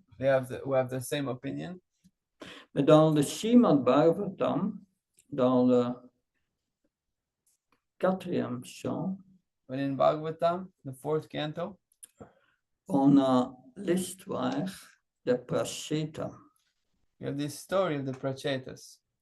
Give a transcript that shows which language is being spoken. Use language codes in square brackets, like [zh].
[en] who have the same opinion. [fr] Mais dans le Srimad Bhagavatam, dans le 4e chant, [en] But in Bhagavatam, the 4th canto, [fr] on a l'histoire de Pracheta. [en] we have this story of the Prachetas.